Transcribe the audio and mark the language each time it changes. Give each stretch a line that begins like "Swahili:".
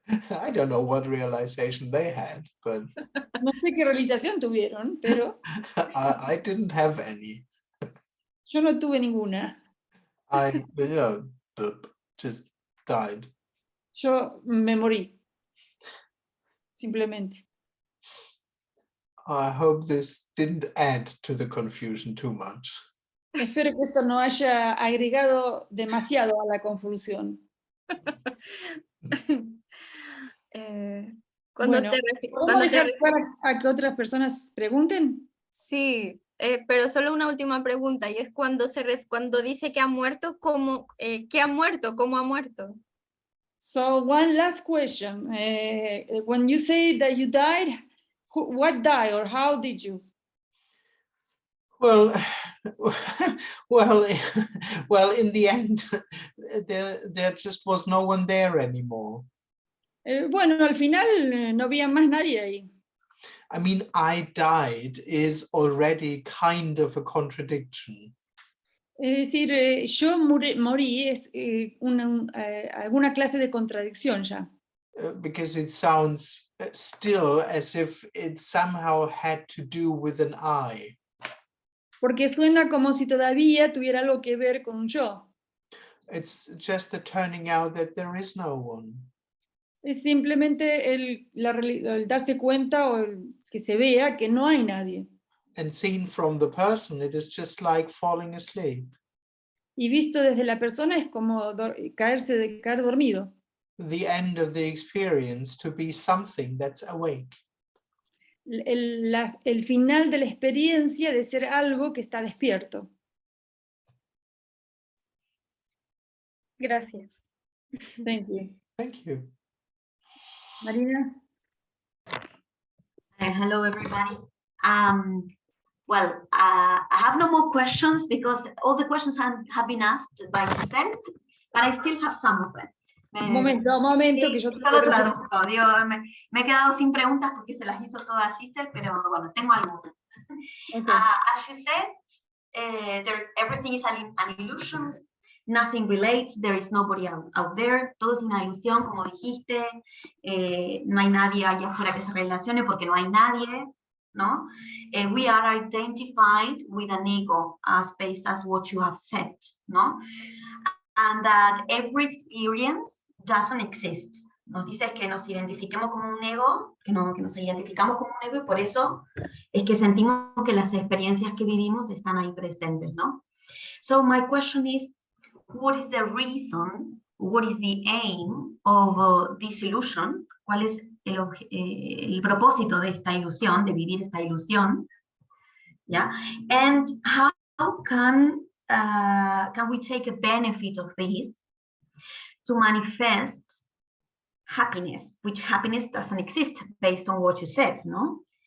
English: I don't know what realization they had, but
Spanish: No sé qué realización tuvieron, pero
English: I didn't have any.
Spanish: yo no tuve ninguna.
English: I just died.
Spanish: Yo me morí. Simplemente.
English: I hope this didn't add to the confusion too much.
Spanish: Espero que esto no haya agregado demasiado a la confusión. Cuando Bueno, te ¿podemos dejar a que otras personas pregunten? Sí, pero solo una última pregunta, y es cuando dice que ha muerto, ¿qué ha muerto? ¿Cómo ha muerto?
English: So one last question. When you say that you died, what died or how did you? Well, well, in the end, there just was no one there anymore.
Spanish: Bueno, al final no había más nadie ahí.
English: I mean, I died is already kind of a contradiction.
Spanish: Es decir, yo morí es alguna clase de contradicción ya.
English: Because it sounds still as if it somehow had to do with an I.
Spanish: Porque suena como si todavía tuviera algo que ver con un yo.
English: It's just the turning out that there is no one.
Spanish: Es simplemente el darse cuenta o que se vea que no hay nadie.
English: And seen from the person, it is just like falling asleep.
Spanish: Y visto desde la persona es como caer dormido.
English: The end of the experience to be something that's awake.
Spanish: El final de la experiencia de ser algo que está despierto. Gracias.
English: Thank you. Thank you. Marina? Hello, everybody. Well, I have no more questions because all the questions have been asked by Giselle, but I still have some of them.
Spanish: Un momento, que yo solo traduzco. Me he quedado sin preguntas porque se las hizo todas Giselle, pero bueno, tengo algunas.
English: Okay. As you said, everything is an illusion. Nothing relates, there is nobody out there,
Spanish: todo es una ilusión, como dijiste, no hay nadie allá afuera que se relacione porque no hay nadie, ¿no?
English: We are identified with an ego, as based as what you have said, ¿no? And that every experience doesn't exist.
Spanish: Nos dice que nos identifiquemos como un ego, que nos identificamos como un ego y por eso es que sentimos que las experiencias que vivimos están ahí presentes, ¿no?
English: So my question is, what is the reason, what is the aim of this illusion?
Spanish: ¿Cuál es el propósito de esta ilusión, de vivir esta ilusión?
English: Yeah? And how can we take a benefit of this to manifest happiness, which happiness doesn't exist based on what you said, ¿no?